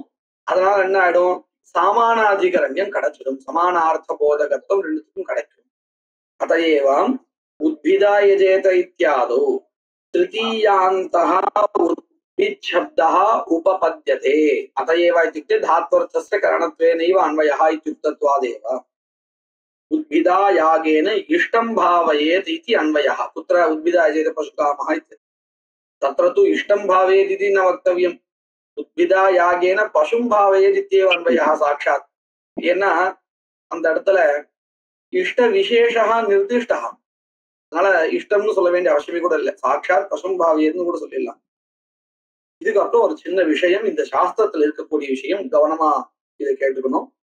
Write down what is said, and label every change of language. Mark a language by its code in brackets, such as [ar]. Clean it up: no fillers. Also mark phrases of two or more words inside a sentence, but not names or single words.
[ta] அதனால என்ன ஆயிடும்? சமானாதிகரண்யம் கிடைச்சிடும், சமானார்த்த போதகத்துவம் ரெண்டுத்துக்கும் கிடைக்கும். [sa] अतएवम् उद्भिदा यजेत इत्यादौ तृतीयान्तः उद्भिच्छब्दः उपपद्यते. அதையேவ இत्युक्ते धात्वर्थस्य करणत्वेनैव अन्वयः इत्युक्तत्वादेव उद्भिदा यागेन इष्टं भावयेत् इति अन्वयः. कुत्र उद्भिदा यजेत पशुकामः इति तत्र तु इष्टं भावयेत् इति न वक्तव्यम्. उद्भिदा यागेन पशुं भावयेत् इत्येव अन्वयः साक्षात्. [ta] ஏன்னா அந்த இடத்துல [sa] इष्ट विशेषा निर्दिष्टा, [ta] அதனால இஷ்டம்னு சொல்ல வேண்டிய அவசியமே கூட இல்லை, [sa] साक्षात् पशुं [ta] பாவியன்னு கூட சொல்லிடலாம். இதுக்கப்புறம் ஒரு சின்ன விஷயம், இந்த சாஸ்திரத்துல இருக்கக்கூடிய விஷயம், கவனமா இதை கேட்டுக்கணும்.